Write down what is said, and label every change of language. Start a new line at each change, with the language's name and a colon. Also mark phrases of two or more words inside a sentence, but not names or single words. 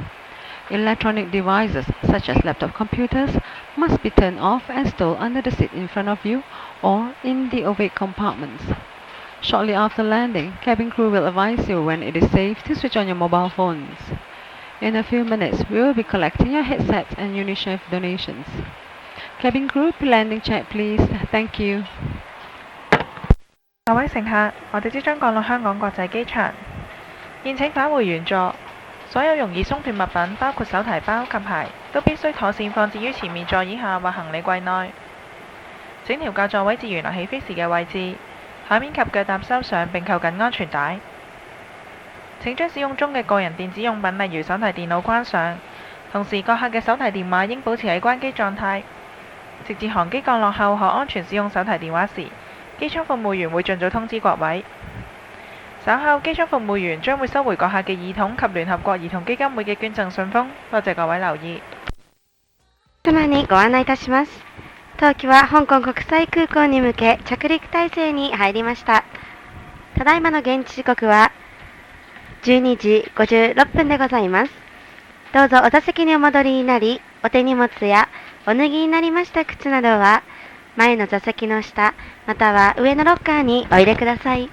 English: Electronic devices such as laptop computers must be turned off and stowed under the seat in front of you or in the overhead compartments. Shortly after landing, cabin crew will advise you when it is safe to switch on your mobile phones. In a few minutes, we will be collecting your headsets and UNICEF donations. Cabin crew, landing check please. Thank you.
Cantonese: 各位乘客，我哋即將降落香港國際機場，現請返回原座。所有容易鬆脱物品，包括手提包及鞋，都必須妥善放置於前面座椅下或行李櫃內。請調校座位至原來起飛時嘅位置。下面及腳踏收上並扣緊安全帶。請將使用中嘅個人電子用品，例如手提電腦關上。同時，各客嘅手提電話應保持喺關機狀態。直至航機降落後可安全使用手提電話時，機艙服務員會盡早通知各位。稍後機艙服務員將會收回閣下嘅耳筒及聯合國兒童基金會嘅捐贈信封。多謝各位留意。
Japanese: 様にご案内いたします。当機は香港国際空港に向け着陸態勢に入りました。ただいまの現地時刻は12時56分でございます。どうぞお座席にお戻りになり、お手荷物やお脱ぎになりました靴などは前の座席の下または上のロッカーにお入れください。